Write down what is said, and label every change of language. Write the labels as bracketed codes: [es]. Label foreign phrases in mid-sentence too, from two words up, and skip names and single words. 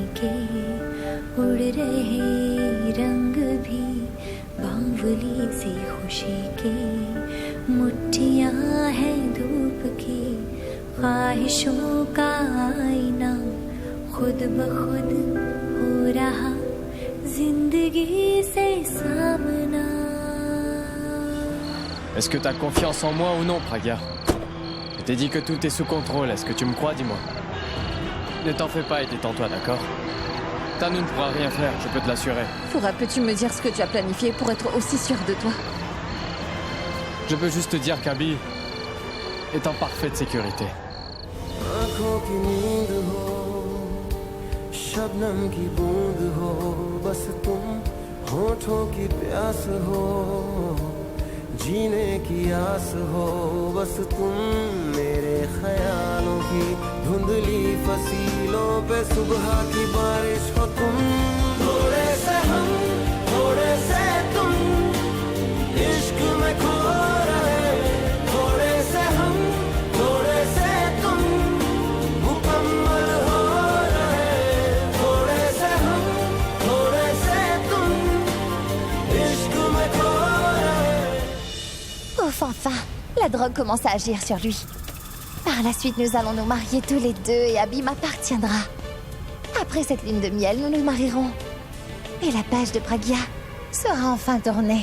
[hi] के उड़ रहे रंग भी बावली सी खुशी के मुट्ठियां हैं धूप की ख्वाहिशों का आईना खुद ब खुद हो रहा जिंदगी से सामना. [fr] Est-ce que t'as confiance en moi ou non, Praga? Je t'ai dit que tout est sous contrôle, est-ce que tu me crois, dis-moi? Ne t'en fais pas et détends-toi, d'accord? Tano ne pourra rien faire, je peux te l'assurer. Pourab, peux-tu me dire ce que tu as planifié pour être aussi sûr de toi? Je peux juste te dire qu'Abby est en parfaite sécurité. [hi] शबनम की बूंद हो बस तुम होठों की प्यास हो जीने की आस हो बस तुम मेरे ख्यालों की धुंधली फसीलों पे सुबह की बारिश हो तुम थोड़े से हम थोड़े से तुम इश्क में खो रहे थोड़े से हम थोड़े से तुम मुकम्मल हो [fr] Ouf, enfin, la drogue commence à agir sur lui. Par la suite, nous allons nous marier tous les deux et Abby m'appartiendra. Après cette lune de miel, nous nous marierons. Et la page de Pragia sera enfin tournée.